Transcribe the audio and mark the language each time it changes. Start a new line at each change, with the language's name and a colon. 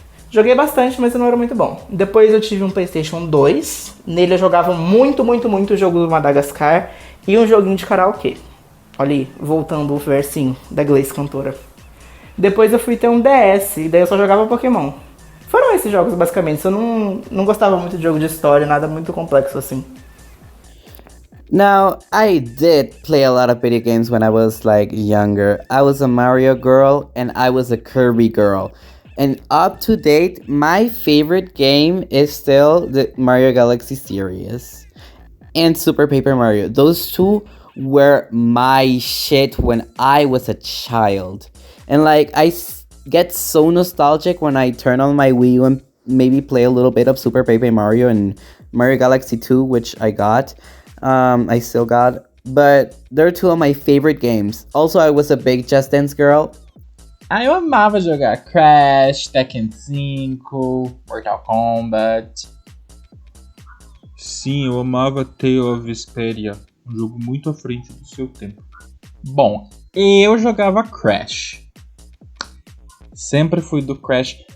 Portuguese: Joguei bastante, mas eu não era muito bom. Depois eu tive um PlayStation 2, nele eu jogava muito o jogo do Madagascar e um joguinho de karaokê. Olha aí, voltando o versinho da Gleice cantora. Depois eu fui ter um DS, e daí eu só jogava Pokémon. Foram esses jogos basicamente, eu não gostava muito de jogo de história, nada muito complexo assim.
English: Now, I did play a lot of video games when I was younger. I was a Mario girl and I was a Kirby girl. And up to date, my favorite game is still the Mario Galaxy series and Super Paper Mario. Those two were my shit when I was a child. And I get so nostalgic when I turn on my Wii U and maybe play a little bit of Super Paper Mario and Mario Galaxy 2, which I got. I still got, but they're two of my favorite games. Also, I was a big Just Dance girl.
Portuguese: Eu amava jogar Crash, Tekken 5, Mortal Kombat. Sim, eu amava Tale of Vesperia, um jogo muito à frente do seu tempo. Bom, eu jogava Crash. Sempre fui do Crash.